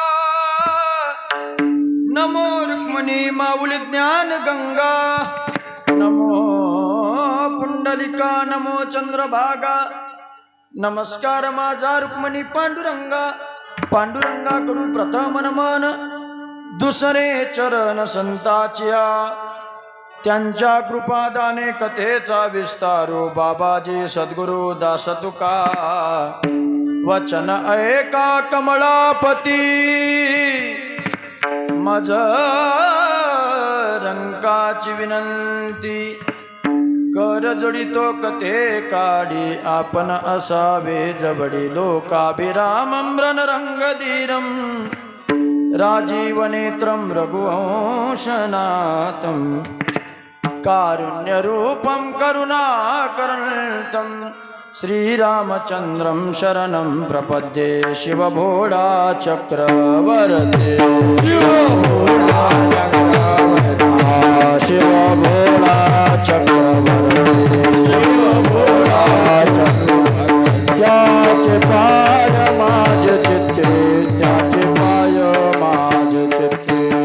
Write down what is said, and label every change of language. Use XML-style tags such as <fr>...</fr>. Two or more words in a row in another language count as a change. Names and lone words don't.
<mr>नमो रुक्मणी माऊली ज्ञान गंगा नमो पुंडलिका नमो चंद्रभागा नमस्कार माझा रुक्मणी पांडुरंगा पांडुरंगा करू प्रथम नमन दुसरे चरण संताचिया त्यांच्या कृपादाने कथेचा विस्तारो बाबाजी सद्गुरु दास तुका वचन ऐका कमळापती मज रंकाची विनंती कर जोडितो कथे काढी आपण असावे जवडी</mr> <sa>लोकाभिरामं रणरंगधीरं राजीवनेत्रं रघुवंशनाथं कारुण्यरूपं करुणाकरन्तं श्रीरामचन्द्रं शरणं प्रपद्ये</sa> <mr>शिवभोळा चक्रवर्ते शिवभोळा चक्रवर्ते त्याचे पाय माझे चित्ते त्याचे पाय माझे चित्ते</mr>